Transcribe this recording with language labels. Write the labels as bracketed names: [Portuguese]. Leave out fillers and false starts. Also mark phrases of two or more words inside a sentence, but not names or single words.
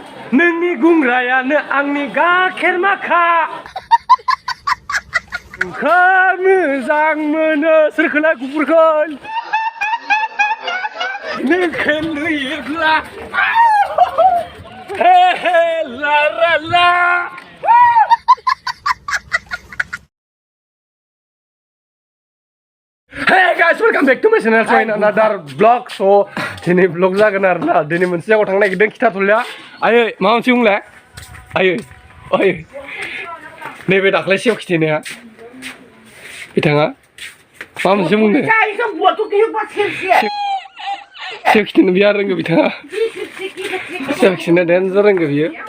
[Bodo] नोंनि गुंग्रायानो आंनि गाखेर माखा नोंखौ मोजां मोनो सोरखौलाय गुफुरखौ नोंखौ नुयोब्ला हे हे ला ला ला [English] Hey guys, welcome back to my channel. So in another vlog. [Bodo] So ini vlog जागोन आरोना दिनै मोनसे जायगायाव थांनो नागिरदों खिथाथ'लिया आयै मा मोनसे बुंलाय आयै आयै नैबे दाख्लै सेव खिथेनाया बिथाङा मा मोनसे बुंदों सेव खिथेनो बिया रोंगौ बिथाङा सेव खिथेनो डेन्जार रोंगौ बियो